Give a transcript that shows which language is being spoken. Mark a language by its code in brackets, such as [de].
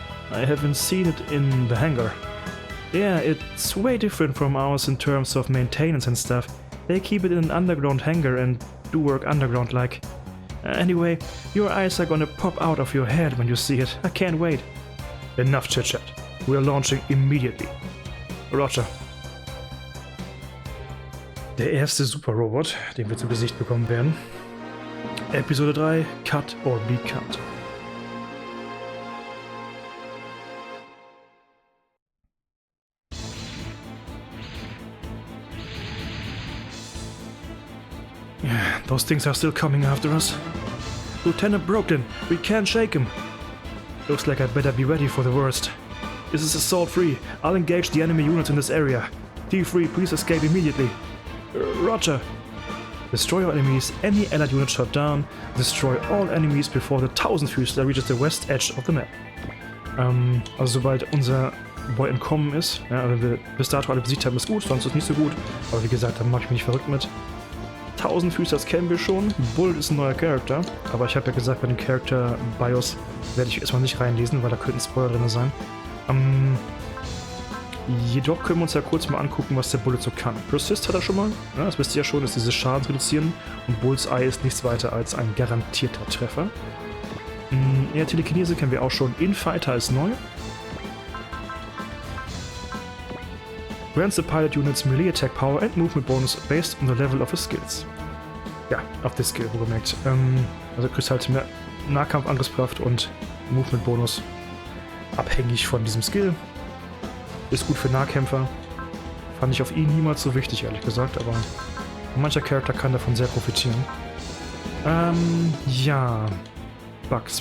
[en] I haven't seen it in the hangar. Yeah, it's way different from ours in terms of maintenance and stuff. They keep it in an underground hangar and do work underground like. Anyway, your eyes are gonna pop out of your head when you see it. I can't wait. Enough chit-chat. We're launching immediately. Roger. [de] Der erste Superrobot, den wir zu Gesicht bekommen werden. [en] Episode 3, Cut or Be Cut. Those things are still coming after us. Lieutenant Brooklyn, we can't shake him. Looks like I'd better be ready for the worst. This is assault free. I'll engage the enemy units in this area. T3, please escape immediately. Roger. Destroy all enemies. Any allied unit shot down. Destroy all enemies before the 1000-Füßler reaches the west edge of the map. [de] Also sobald unser Boy entkommen ist, ja, wenn wir bis dato alle besiegt haben, ist gut, sonst ist nicht so gut. Aber wie gesagt, da mache ich mich nicht verrückt mit. 1000-Füßler, das kennen wir schon. Bullet ist ein neuer Charakter, aber ich habe ja gesagt, bei dem Charakter BIOS werde ich erstmal nicht reinlesen, weil da könnten Spoiler drin sein. Jedoch können wir uns ja kurz mal angucken, was der Bullet so kann. Persist hat er schon mal, ja, das wisst ihr ja schon, ist dieses Schadens reduzieren und Bullseye ist nichts weiter als ein garantierter Treffer. Ja, Telekinese kennen wir auch schon. Infighter ist neu. [en] Grants the pilot units melee attack power and movement bonus based on the level of his skills. [de] Ja, auf die Skill, wohlgemerkt. Also du kriegst halt mehr Nahkampfangriffskraft und Movement Bonus abhängig von diesem Skill. Ist gut für Nahkämpfer. Fand ich auf ihn niemals so wichtig, ehrlich gesagt, aber mancher Charakter kann davon sehr profitieren. Ja. Bugs.